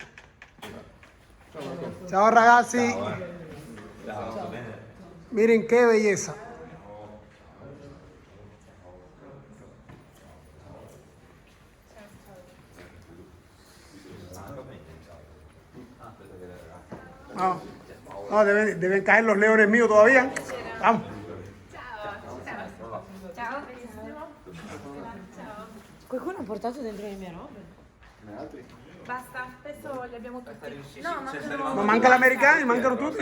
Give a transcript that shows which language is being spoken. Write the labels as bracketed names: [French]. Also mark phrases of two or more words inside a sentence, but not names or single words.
[Italian] Ciao ragazzi. [Spanish] Miren qué belleza. No, deben caer los leones míos todavía. Vamos. [Italian] Qualcuno ha portato dentro le mie robe? Basta, adesso li abbiamo tutti. No, Ma manca l'americano, mancano tutti.